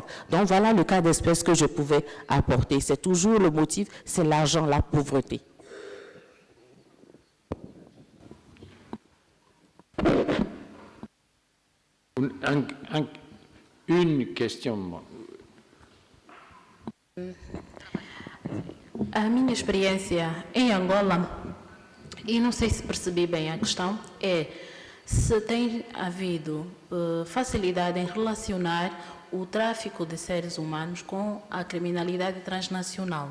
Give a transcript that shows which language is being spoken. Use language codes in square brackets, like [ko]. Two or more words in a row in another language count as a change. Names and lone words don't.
[fr] Donc voilà le cas d'espèce que je pouvais apporter. C'est toujours le motif, c'est l'argent, la pauvreté. Une question. [pt] A minha experiência em Angola, e não sei se percebi bem a questão, é se tem havido facilidade em relacionar o tráfico de seres humanos com a criminalidade transnacional.